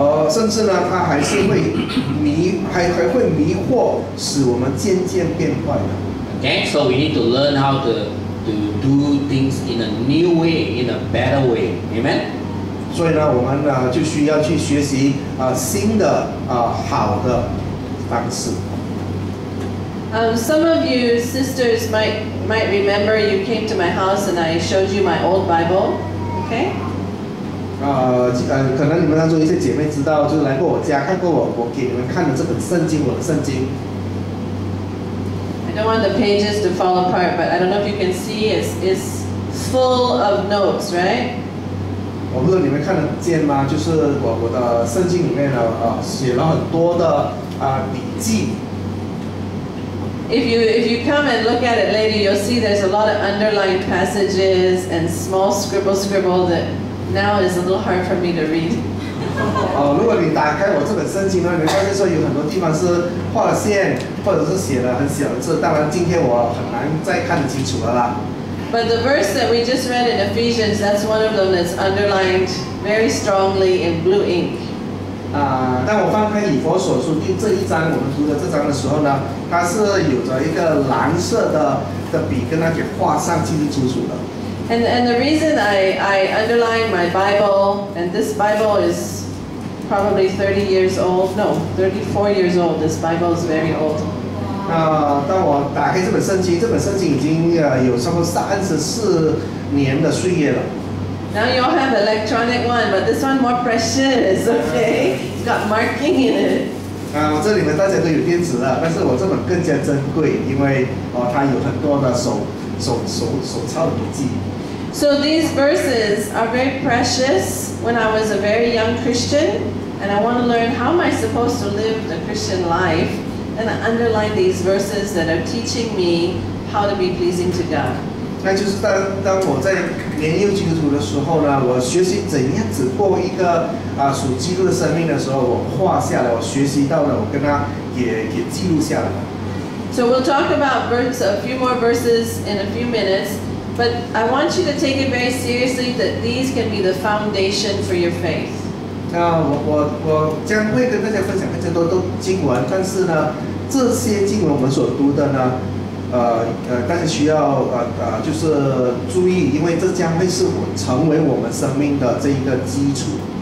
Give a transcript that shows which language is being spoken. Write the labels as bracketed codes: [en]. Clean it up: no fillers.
[zh] 甚至呢，它还会迷惑，使我们渐渐变坏的。 [en] Okay, so we need to learn how to do things in a new way, in a better way. Amen. [zh] 所以呢，我们就需要去学习新的好的方式。 [en] Some of you sisters might remember you came to my house and I showed you my old Bible. Okay? [zh] 可能你们当中一些姐妹知道，就是来过我家看过我给你们看的这本圣经，我的圣经。 [en] I don't want the pages to fall apart, but I don't know if you can see, it's full of notes, right? [zh] 我不知道你们看得见吗？就是我的圣经里面呢，写了很多的笔记。 [en] If you come and look at it later, you'll see there's a lot of underlined passages and small scribble that now is a little hard for me to read. [zh] 如果你打开我这本圣经呢，你会发现说有很多地方是画了线，或者是写了很小的字。当然，今天我很难再看得清楚了啦。 [en] But the verse that we just read in Ephesians, that's one of them that's underlined very strongly in blue ink. [zh] 当我翻开以弗所书这一章，我们读的这章的时候呢，它是有着一个蓝色的笔跟它给画上清清楚楚的。 [en] And the reason I underline my Bible, and this Bible is probably 30 years old, no, 34 years old. This Bible is very old. [zh] 当我打开这本圣经已经有差不多34年的岁月了。 [en] Now you all have electronic one, but this one more precious, okay? It's got marking in it. [zh] 我这里面大家都有电子的，但是我这本更加珍贵，因为它有很多的手抄的笔记。 [en] So these verses are very precious when I was a very young Christian, and I want to learn how am I supposed to live the Christian life, and I underline these verses that are teaching me how to be pleasing to God. [zh] 那就是当我在年幼基督徒的时候呢，我学习怎样子过一个属基督的生命的时候，我画下来，我学习到了，我跟他也记录下来。 [en] So we'll talk about a few more verses in a few minutes, but I want you to take it very seriously that these can be the foundation for your faith. [zh] 我将会跟大家分享更加多的经文，但是呢，这些经文我们所读的呢。大家需要就是注意，因为这将会是成为我们生命的这一个基础。